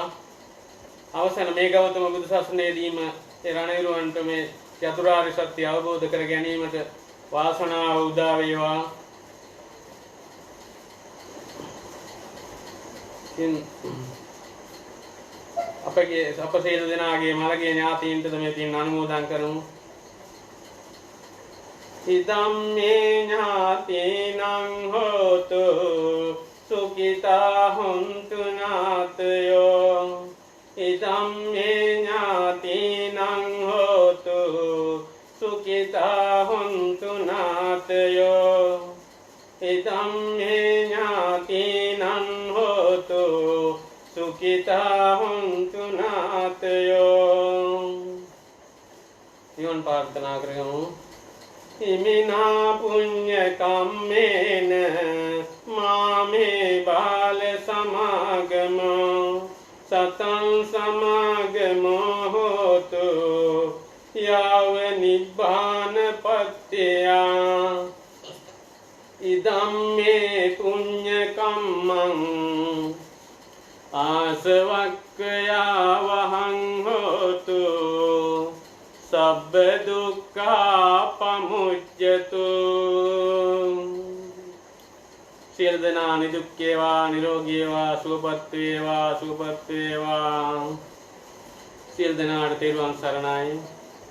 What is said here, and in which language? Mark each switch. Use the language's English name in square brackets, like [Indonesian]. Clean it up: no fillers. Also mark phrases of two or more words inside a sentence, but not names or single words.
[Sinhala] අවසන මේ ගෞතම බුදු සසුනේදීම ඒ රණවිරුවන්ට මේ චතුරාර්ය සත්‍ය අවබෝධ කර ගැනීමට වාසනාව උදා වේවා. අප සියලු දෙනාගේ මළගිය ඥාතීන්ටද මේ පින් අනුමෝදන් කරමු. [Pali] ඉදම් මේ ඥාතීනං හෝතු සුඛිතා හොන්තු ඥාතයෝ. ඉදම් මේ ඥාතීනං හෝතු සුඛිතා හොන්තු ඥාතයෝ. ඉදම් මේ ඥාතීනං හෝතු සුඛිතා හොන්තු ඥාතයෝ. [Sinhala] නිවන් ප්‍රාර්ථනා කරමු. [Pali] ඉමිනා පුඤ්ඤ කම්මේන මාමේ බාල සමාගමෝ සතං සමාගමෝ හෝතු යාව නිබ්බාන පත්‍ත්‍යා. ඉදම් මේ පුඤ්ඤ කම්මං ආසවක්ඛයා වහං හෝතු සබ්බ දුක්ඛා පමුච්ඡතු. [Sinhala] සියලු දෙනා නිදුක් වේවා, නිරෝගී වේවා, සුවපත් වේවා, සුවපත් වේවා. සියලු දෙනාට තෙරුවන් සරණයි.